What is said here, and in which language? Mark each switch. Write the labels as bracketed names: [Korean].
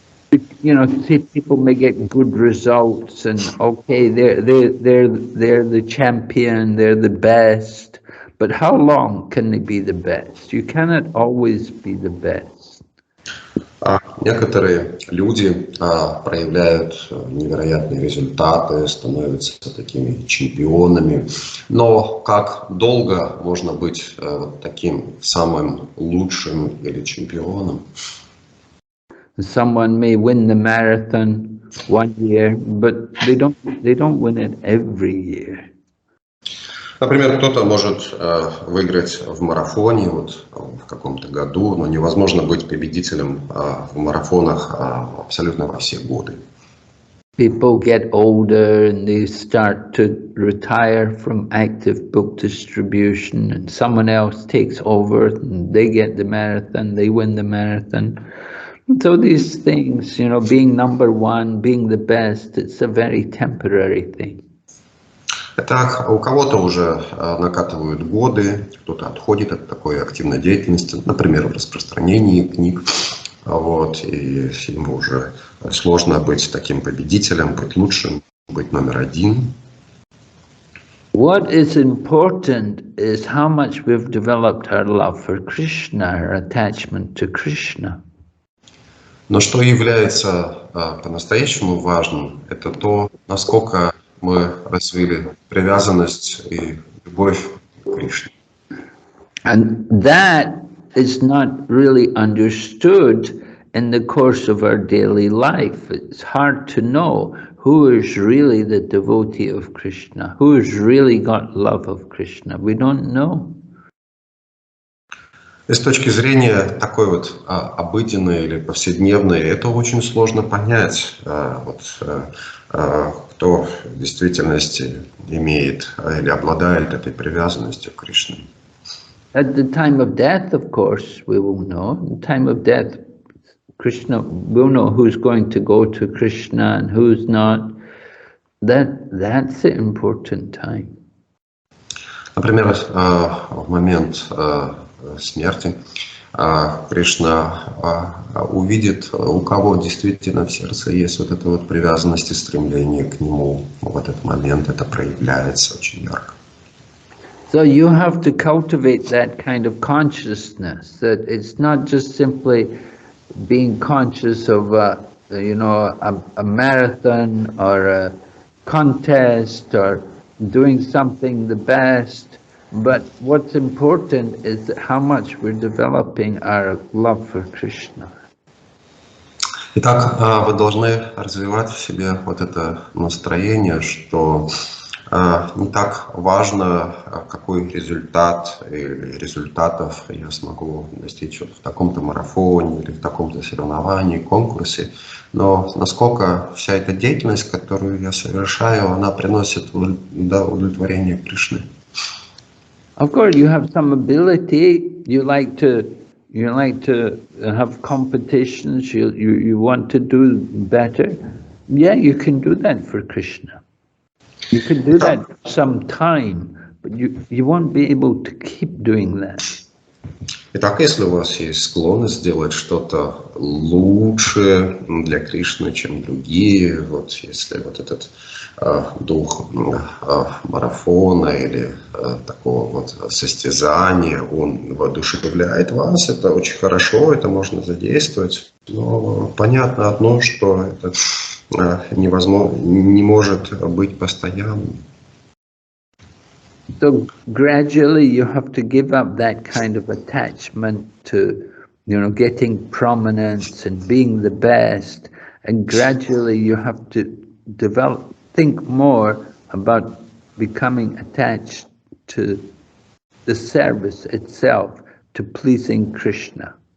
[English] And so people may get good results, and okay, they're the champion, they're the best. But how long can they be the best? You cannot always be the best. [Russian] Некоторые люди проявляют невероятные результаты, становятся такими чемпионами. Но как долго можно быть таким самым лучшим или чемпионом? [English] Someone may win the marathon one year, but they don't win it every year. [Russian] Например, кто-то может выиграть в марафоне в каком-то году, но невозможно быть победителем в марафонах абсолютно во все годы. [English] People get older and they start to retire from active book distribution, and someone else takes over and they get the marathon, they win the marathon. So these things, you know, being number one, being the best, it's a very temporary thing. [Russian] Итак, у кого-то уже накатывают годы, кто-то отходит от такой активной деятельности, например, в распространении книг. Вот, и ему уже сложно быть таким победителем, быть лучшим, быть номер один. [English] What is important is how much we've developed our love for Krishna, our attachment to Krishna. [Russian] Но что является по-настоящему важным, это то, насколько мы развили привязанность и любовь к Кришне. [English] And that is not really understood in the course of our daily life. It's hard to know who is really the devotee of Krishna, who has really got love of Krishna. We don't know. [Russian] И с точки зрения такой вот обыденной или повседневной, это очень сложно понять, кто в действительности имеет или обладает этой привязанностью к Кришне. [English] At the time of death, of course, we will know. At the time of death, Krishna will know who's going to go to Krishna and who's not. That's the important time. [Russian] Например, в момент смерти Кришна увидит, у кого действительно в сердце есть вот эта вот привязанность и стремление к нему. В этот момент это проявляется очень ярко. [English] So you have to cultivate that kind of consciousness, that it's not just simply being conscious of a marathon or a contest or doing something the best, but what's important is how much we're developing our love for Krishna. [Russian] Итак, вы должны развивать в себе вот это настроение, что не так важно, какой результат или результатов я смогу достичь в таком-то марафоне или в таком-то соревновании, конкурсе, но насколько вся эта деятельность, которую я совершаю, она приносит удовлетворение Кришне. [English] Of course, you have some ability. You like to have competitions. You want to do better. Yeah, you can do that for Krishna. You can do that for some time, but you won't be able to keep doing that. [Russian] Итак, если у вас есть склонность сделать что-то лучше для Кришны, чем другие, вот если вот этот дух марафона или такого вот состязания, он воодушевляет вас, это очень хорошо, это можно задействовать, но понятно одно, что это невозможно, не может быть постоянным. [English] So gradually you have to give up that kind of attachment to, getting prominence and being the best, and gradually you have to think more about becoming attached to the service itself, to pleasing Krishna.